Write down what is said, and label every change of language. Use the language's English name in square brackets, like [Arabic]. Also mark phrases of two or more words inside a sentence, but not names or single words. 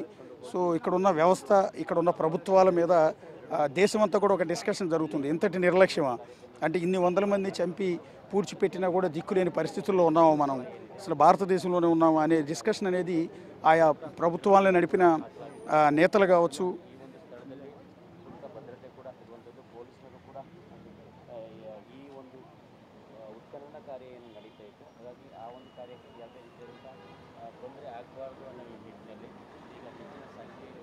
[Telugu] సో ఇక్కడున్న వ్యవస్థ, ఇక్కడున్న ప్రభుత్వాల మీద దేశమంతా కూడా ఒక డిస్కషన్ జరుగుతుంది. ఇంతటి నిర్లక్ష్యమా, అంటే ఇన్ని వందల మంది చంపి పూడ్చిపెట్టినా కూడా దిక్కులేని పరిస్థితుల్లో ఉన్నాము మనం, అసలు భారతదేశంలోనే ఉన్నాము అనే డిస్కషన్ అనేది ఆయా ప్రభుత్వాలను నడిపిన నేతలు కావచ్చు, [Kannada] ಈ ಒಂದು ಉತ್ಖನನಕಾರ್ಯ ನಡೀತಾ ಇತ್ತು. ಹಾಗಾಗಿ ಆ ಒಂದು ಕಾರ್ಯಕ್ಕೆ ಯಾವುದೇ ರೀತಿಯಾದಂಥ ತೊಂದರೆ ಆಗಬಾರ್ದು ಅನ್ನೋ ನಿಟ್ಟಿನಲ್ಲಿ ಈಗ ಹೆಚ್ಚಿನ ಸಂಖ್ಯೆಯಲ್ಲಿ